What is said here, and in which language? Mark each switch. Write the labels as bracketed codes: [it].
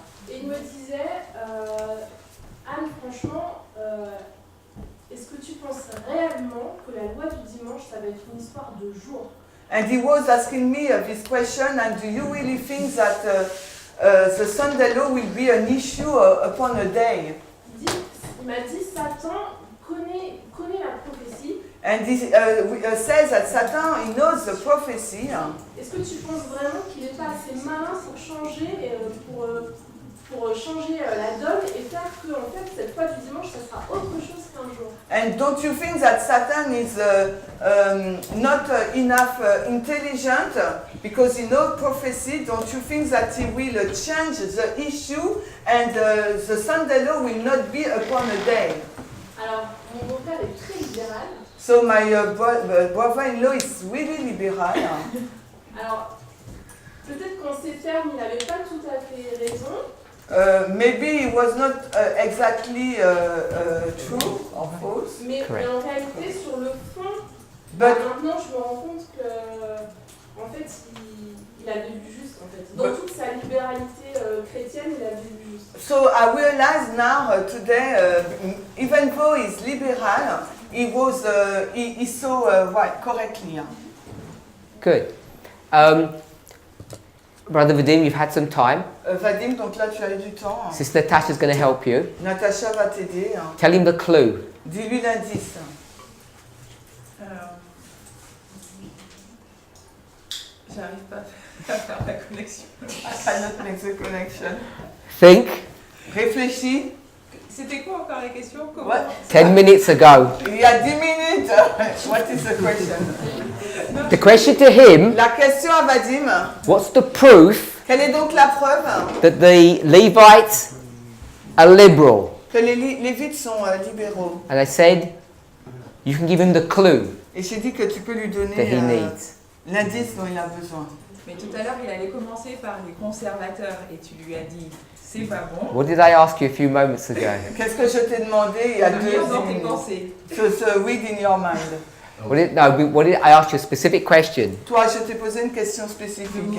[fr] Et il me disait, Anne, franchement, est-ce que tu penses réellement que la loi du dimanche, ça va être une histoire de jour? [en] And he was asking me this question, and do you really think that the Sunday law will be an issue upon a day? [fr] Il m'a dit, Satan connaît la prophétie. [en] And he says that Satan, he knows the prophecy. [fr] Est-ce que tu penses vraiment qu'il n'est pas assez malin pour changer, pour changer la donne et faire que en fait, cette loi du dimanche, ça sera autre chose qu'un jour? [en] And don't you think that Satan is not enough intelligent because he knows prophecy? Don't you think that he will change the issue and the Sunday law will not be upon a day? [fr] Alors, mon beau-père est très libéral. [en] So my brother-in-law is really liberal. [fr] Alors, peut-être qu'en ces termes, il n'avait pas tout à fait raison. [en] Maybe it was not exactly true or false. [fr] Mais en réalité, sur le fond, maintenant je me rends compte que, en fait, il avait vu juste. En fait. Dans toute sa libéralité chrétienne, il a vu juste. [en] So I realize now today, even though he's liberal, he saw right correctly. Good. Brother Vadim, you've had some time. [fr] Vadim, donc là tu as eu du temps. [en] Sister Natasha's going to help you. [fr] Natasha va t'aider. [en] Tell him the clue. [fr] Dis-lui l'indice. J'arrive pas à faire la connexion. [en] I cannot make the connection. Think. [fr] Réfléchis. C'était quoi encore la question? Comment? [en] 10 minutes ago. [fr] Il y a 10 minutes. [en] What is the question? The question to him. [fr] La question à Vadim. [en] What's the proof? [fr] Quelle est donc la preuve? [en] That the Levites are liberal. [fr] Que les Lévites sont libéraux. [en] And I said, you can give him the clue. [fr] Et j'ai dit que tu peux lui donner [en] That he needs. [fr] l'indice dont il a besoin. Mais tout à l'heure, il allait commencer par les conservateurs et tu lui as dit, c'est pas bon. [en] What did I ask you a few moments ago? [fr] Qu'est-ce que je t'ai demandé il y a 2 minutes? [en] To read in your mind. What did I ask you a specific question? [fr] Toi, je t'ai posé une question spécifique.